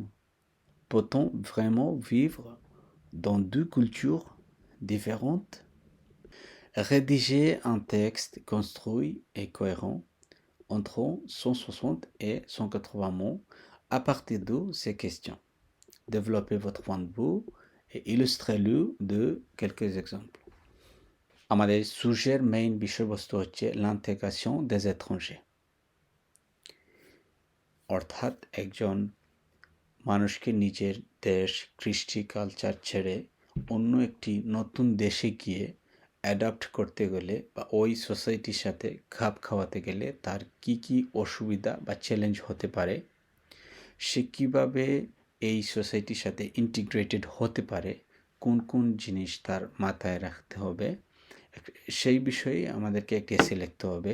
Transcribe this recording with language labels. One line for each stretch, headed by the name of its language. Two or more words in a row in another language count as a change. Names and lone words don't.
French: Peut-on vraiment vivre dans deux cultures différentes? Rédiger un texte construit et cohérent entre 160 et 180 mots à partir de ces questions. Développez votre point de vue et illustrez-le de quelques exemples.
Bangla: আমাদের সুজের মেইন বিষয়বস্তু হচ্ছে
French: l'intégration des étrangers,
Bangla: অর্থাৎ একজন মানুষকে নিজের দেশ, কৃষ্টি, কালচার ছেড়ে অন্য একটি নতুন দেশে গিয়ে অ্যাডাপ্ট করতে গেলে বা ওই সোসাইটির সাথে খাপ খাওয়াতে গেলে তার কি কি অসুবিধা বা চ্যালেঞ্জ হতে পারে, সে কীভাবে এই সোসাইটির সাথে ইন্টিগ্রেটেড হতে পারে, কোন কোন জিনিস তার মাথায় রাখতে হবে, সেই বিষয়ে আমাদেরকে একটি এসে লিখতে হবে।